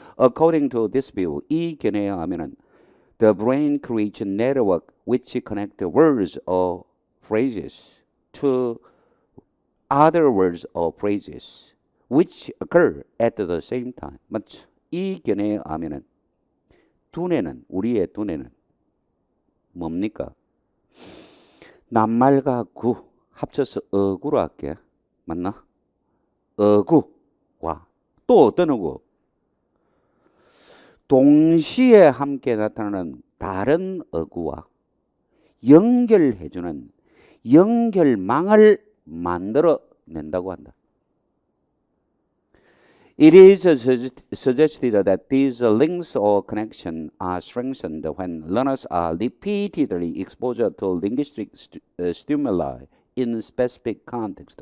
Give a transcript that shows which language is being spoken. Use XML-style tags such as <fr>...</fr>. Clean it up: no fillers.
<en>According to this view,</en> <ko>이 견해에 의하면은</ko> <en>the brain creates a network which connect words or phrases to other words or phrases which occur at the same time.</en> <ko>맞죠? 이 견해에 의하면은 우리의 두뇌는 뭡니까? 낱말과 구 합쳐서 어구로 할게. 맞나? 어구와 또 어떤 어구? 동시에 함께 나타나는 다른 어구와 연결해주는 연결망을 만들어 낸다고 한다.</ko> <en>It is suggested that these links or connections are strengthened when learners are repeatedly exposed to linguistic stimuli in specific context.</en>